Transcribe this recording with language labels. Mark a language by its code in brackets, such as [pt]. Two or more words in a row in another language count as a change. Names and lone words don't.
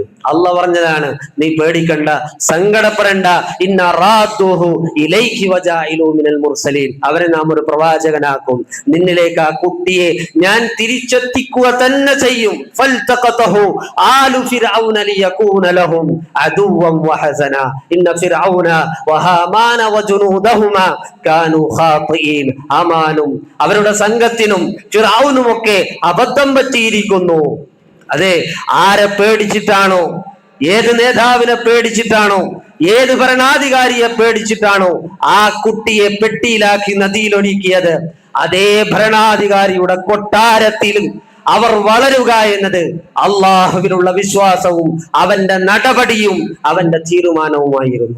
[ml] അള്ളാഹ് പറഞ്ഞതാണ്, നീ പേടിക്കണ്ട, സങ്കടപ്പെടണ്ട, [ar] إنا رادوه إليك وجاعلوه من المرسلين, [ml] അവരെ നാം ഒരു പ്രവാചകനാക്കും, നിന്നിലേക്ക് ആ കുട്ടിയെ ഞാൻ തിരിച്ചെത്തിക്കുക തന്നെ ചെയ്യും. [ar] فالتقطه آل فرعون ليكون لهم عدوا وحزنا إن فرعون وهامان وجنودهما كانوا خاطئين. [ml] ആമാനും അവരുടെ സംഘത്തിനും ഫിർഔനും ഒക്കെ അബദ്ധം പറ്റിയിരിക്കുന്നു. അതെ, ആരെ പേടിച്ചിട്ടാണോ, ഏത് നേതാവിനെ പേടിച്ചിട്ടാണോ, ഏത് ഭരണാധികാരിയെ പേടിച്ചിട്ടാണോ ആ കുട്ടിയെ പെട്ടിയിലാക്കി നദിയിൽ ഒഴുക്കിയത്, അതേ ഭരണാധികാരിയുടെ കൊട്ടാരത്തിലും അവർ വളരുക എന്നത് അള്ളാഹുവിലുള്ള വിശ്വാസവും അവന്റെ നടപടിയും അവന്റെ തീരുമാനവുമായിരുന്നു.